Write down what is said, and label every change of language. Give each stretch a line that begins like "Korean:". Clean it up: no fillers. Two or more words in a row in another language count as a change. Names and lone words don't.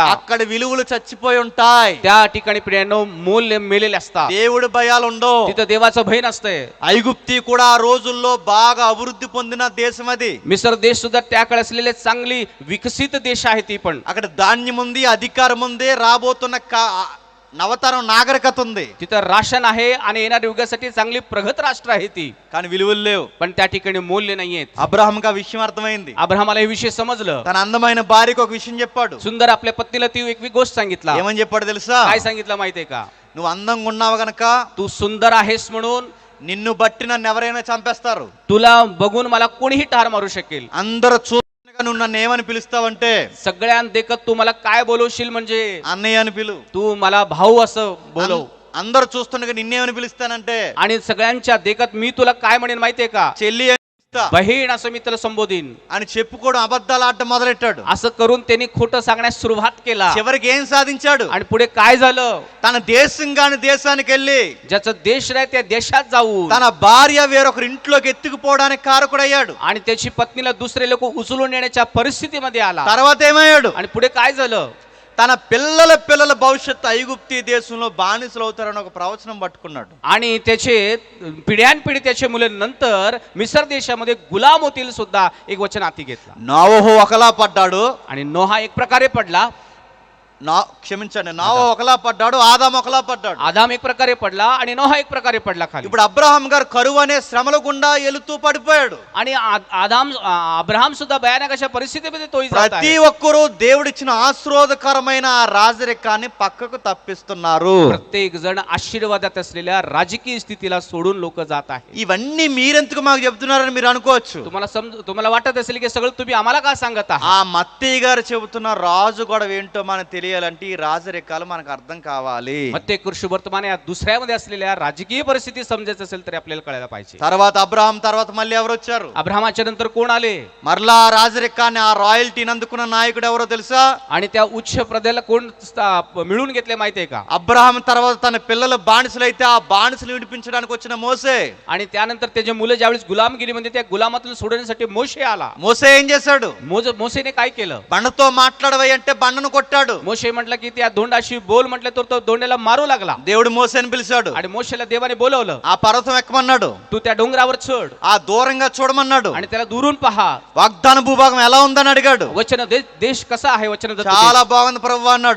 Telugu: అక్కడ విలువలు చచ్చిపోయి ఉంటాయి.
Marathi: त्या ठिकाणी प्रियांनो मूल्य मेलेले असतात.
Telugu: దేవుడి భయాలు ఉండవు.
Marathi: तिथं देवाचं भय नसतंय.
Telugu: ఐగుప్తి కూడా ఆ రోజుల్లో బాగా అభివృద్ధి పొందిన దేశం అది.
Marathi: मिसर देश सुद्धा त्याकडे असलेले चांगली विकसित देश आहे. ती पण
Telugu: అక్కడ ధాన్యం ఉంది, అధికారం ఉంది, రాబోతున్న నవతరం నాగరికత ఉంది.
Marathi: तिथं राशन आहे आणि येणाऱ्या युगासाठी चांगली प्रगत राष्ट्र आहे ती,
Telugu: కానీ విలువలు లేవు.
Marathi: पण त्या ठिकाणी मूल्य नाहीयेत.
Telugu: అబ్రహాంకి ఆ విషయం అర్థమైంది.
Marathi: अब्राहमाला हे विषय समजलं.
Telugu: తన అందమైన భార్యకు ఒక విషయం చెప్పాడు.
Marathi: सुंदर आपल्या पत्नीला ती एक गोष्ट सांगितला.
Telugu: ఏమని చెప్పాడు తెలుసా?
Marathi: काय सांगितलं माहितीये का?
Telugu: నువ్వు అందంగా ఉన్నావు గనక
Marathi: तू सुंदर आहेस म्हणून
Telugu: నిన్ను బట్టి నన్ను ఎవరైనా చంపేస్తారు.
Marathi: तुला बघून मला कोणीही ठार मारू शकेल.
Telugu: అందరూ చూడగా నువ్వు నన్ను ఏమని పిలుస్తావంటే
Marathi: सगळ्यांना देखत तू मला काय बोलवशील म्हणजे
Telugu: అన్నయ్య అని పిలు.
Marathi: तू मला भाऊ असं बोलव.
Telugu: అందరూ చూస్తుండగా నిన్నేమని పిలుస్తానంటే
Marathi: आणि सगळ्यांच्या देखत मी तुला काय म्हणेन माहितीये का,
Telugu: చెల్లి అని పిలుస్తా
Marathi: बहीण असं मी तुला संबोधीन.
Telugu: అని చెప్పుకోవడం అబద్ధాలు ఆడటం మొదలెట్టాడు.
Marathi: असं करून त्यांनी खोटं सांगण्यास सुरुवात केला.
Telugu: చివరికి ఏం సాధించాడు?
Marathi: आणि पुढे काय झालं,
Telugu: తన దేశం కాని దేశానికి వెళ్ళి
Marathi: ज्याचं देश नाही त्या देशात जाऊन
Telugu: తన భార్య వేరొకరి ఇంట్లోకి ఎత్తుకుపోవడానికి కారకుడయ్యాడు.
Marathi: आणि त्याची पत्नीला दुसरे लोक उचलून नेण्याच्या परिस्थितीमध्ये आला.
Telugu: తర్వాత ఏమయ్యాడు?
Marathi: आणि पुढे काय झालं,
Telugu: తన పిల్లల భవిష్యత్తు ఐగుప్తి దేశంలో బానిసలు అవుతారని ఒక ప్రవచనం పట్టుకున్నాడు.
Marathi: आणि त्याचे पिढ्यानपिढी त्याचे मुले नंतर मिसर देशामध्ये गुलाम होतील सुद्धा एक वचन हाती घेतला.
Telugu: నోవహు ఒకలా పడ్డాడు,
Marathi: आणि नोहा एक प्रकारे पडला,
Telugu: క్షమించండి, నోవహు ఒకలా పడ్డాడు, ఆదాము ఒకలా పడ్డాడు.
Marathi: आदाम एक प्रकारे पडला आणि नोहा एक प्रकारे पडला खाली.
Telugu: ఇప్పుడు అబ్రహాం గారు కరువు అనే శ్రమల గుండా వెళుతూ పడిపోయాడు.
Marathi: आणि अब्राहम सुद्धा भयानक अशा परिस्थितीमध्ये तोही जात
Telugu: ప్రతి
Marathi: आहे.
Telugu: ఒక్కరూ దేవుడిచ్చిన ఆశీర్వాదకరమైన ఆ రాజరికాన్ని పక్కకు తప్పిస్తున్నారు.
Marathi: प्रत्येक जण आशीर्वादात असलेल्या राजकीय स्थितीला सोडून लोक जात आहेत.
Telugu: ఇవన్నీ మీరెందుకు మాకు చెబుతున్నారని మీరు అనుకోవచ్చు.
Marathi: तुम्हाला वाटत असेल की सगळं तुम्ही आम्हाला का सांगत आहात.
Telugu: ఆ మత్తయ్య గారు చెబుతున్న రాజు గొడవ ఏంటో మనకు తెలియాలంటే ఈ రాజరికాలు మనకు అర్థం కావాలి.
Marathi: मत्ते कृषी वर्तमान या दुसऱ्यामध्ये असलेल्या राजकीय परिस्थिती समजायचं असेल तर आपल्याला कळायला पाहिजे.
Telugu: తర్వాత అబ్రహాం తర్వాత మళ్ళీ ఎవరు వచ్చారు?
Marathi: अब्राहमाच्या नंतर कोण आले,
Telugu: మరలా ఆ రాజరికాన్ని ఆ రాయల్టీని అందుకున్న నాయకుడు ఎవరో తెలుసా?
Marathi: आणि त्या उच्च प्रदेला कोण मिळून घेतले माहितीये का.
Telugu: అబ్రహాం తర్వాత తన పిల్లలు బానిసలైతే ఆ బానిసలు విడిపించడానికి వచ్చిన మోసే.
Marathi: आणि त्यानंतर त्याचे मुलं ज्यावेळेस गुलामगिरीमध्ये त्या गुलामातून सोडण्यासाठी मोशे आला.
Telugu: మోసే ఏం చేశాడు?
Marathi: मोसेने काय केलं,
Telugu: బండతో మాట్లాడవై అంటే బండను కొట్టాడు.
Marathi: मोशे म्हटलं की त्या दोंडाशी बोल म्हटलं तर तो दोंड्याला मारू लागला.
Telugu: దేవుడు మోసేని పిలిచాడు.
Marathi: आणि मोशेला देवाने बोलवलं,
Telugu: ఆ పర్వతం ఎక్కమన్నాడు.
Marathi: तू त्या डोंगरावर चढ
Telugu: ఆ దూరంగా చూడమన్నాడు.
Marathi: आणि त्याला दुरून पहा,
Telugu: వాగ్దాన భూభాగం ఎలా ఉందని అడిగాడు.
Marathi: वचन देश कसा आहे, वचन
Telugu: చాలా బాగుంది ప్రభు అన్నాడు.